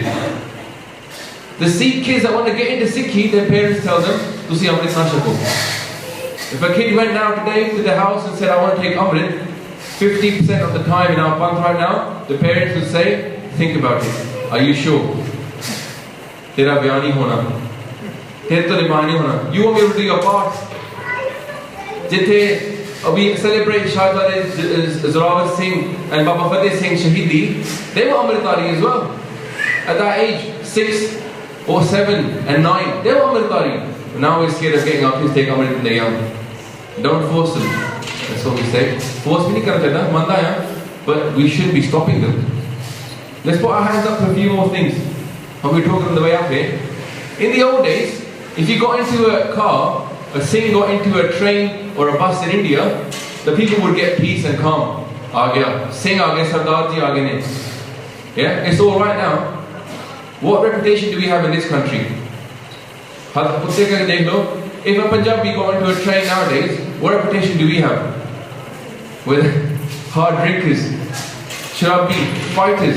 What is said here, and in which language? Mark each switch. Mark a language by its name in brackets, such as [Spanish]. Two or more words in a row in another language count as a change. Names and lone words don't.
[English] The Sikh kids that want to get into Sikhi, their parents tell them, [Punjabi] ਤੁਸੀਂ ਅੰਮ੍ਰਿਤ ਨਾ ਛਕੋ. [English] If a kid went now today to the house and said, I want to take Amrit, 50% of the time in our Panth right now, the parents would say, think about it. Are you sure? [Punjabi] ਤੇਰਾ ਬਿਆਹ ਨਹੀਂ ਹੋਣਾ. ਤੇਰਾ ਤੋ ਨਿਭਣ ਨਹੀਂ ਹੋਣਾ. [English] You won't be able to do your part. Jithe we celebrate Shahzade Zorawar Singh and Baba Fateh Singh Shahidi, they were Amritari as well. At that age, 6 or 7 and 9, they were Amritari. But now we're scared of getting our kids to take Amrit when they're young. Don't force them. That's what we say. Force [Punjabi] ਮੈਂ ਨਹੀਂ ਮੰਨਦਾ ਹੈ, [English] but we should be stopping them. Let's put our hands up for a few more things. When we're talking on the way up here. In the old days, if you got into a car, a Singh got into a train or a bus in India, the people would get peace and calm. [Punjabi] ਆ ਗਿਆ. ਸਿੰਘ ਆ ਗਿਆ, ਸਰਦਾਰ ਜੀ ਆ ਗਏ ਨੇ. [English] Yeah, it's all right now. What reputation do we have in this country? If a Punjabi go into a train nowadays, what reputation do we have? With hard drinkers, sharabi, fighters.